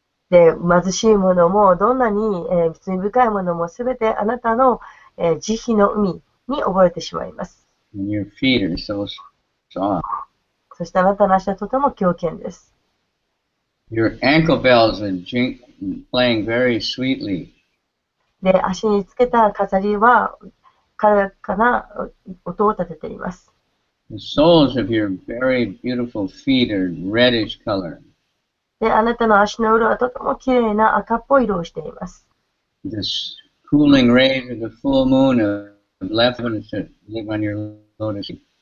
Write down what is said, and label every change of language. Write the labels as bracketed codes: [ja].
[ja] で、貧しい者もどんなに、罪深い者もすべてあなたの、慈悲の海に溺れてしまいます。 [en] And your feet are so soft. [ja] そしてあなたの足はとても強健です。 [en] Your ankle bells are playing very sweetly. [ja] で、足につけた飾りは軽やかな音を立てています。 [en] The soles of your very beautiful feet are reddish color. [ja] で、あなたの足の裏はとても綺麗な赤っぽい色をしています。 [en] The cooling rays of the full moon have left heaven to live on your lotus.